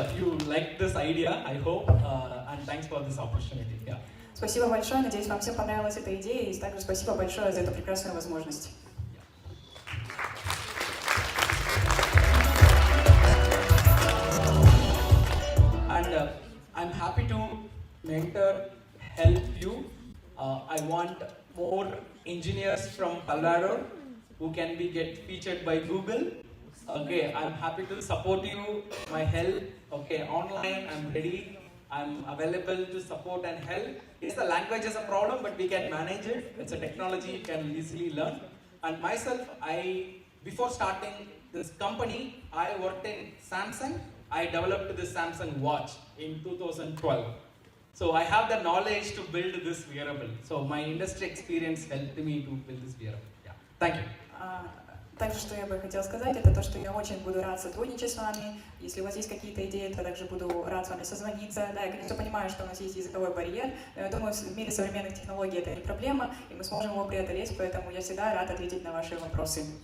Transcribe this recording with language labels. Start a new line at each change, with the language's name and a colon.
English: You liked this idea, I hope, and thanks for this opportunity. Yeah.
Russian: Спасибо большое, надеюсь, вам всем понравилась эта идея, и также спасибо большое за эту прекрасную возможность.
English: And I'm happy to mentor, help you. I want more engineers from Colorado who can get featured by Google. Okay, I'm happy to support you, my help. Okay, online, I'm ready. I'm available to support and help. Yes, the language is a problem, but we can manage it. It's a technology you can easily learn. And myself, before starting this company, I worked in Samsung. I developed this Samsung watch in 2012. So I have the knowledge to build this wearable. So my industry experience helped me to build this wearable. Yeah. Thank you.
Russian: Также, что я бы хотела сказать, это то, что я очень буду рад сотрудничать с вами. Если у вас есть какие-то идеи, то также буду рад с вами созвониться. Да, я, конечно, понимаю, что у нас есть языковой барьер, но я думаю, в мире современных технологий это не проблема, и мы сможем его преодолеть, поэтому я всегда рад ответить на ваши вопросы.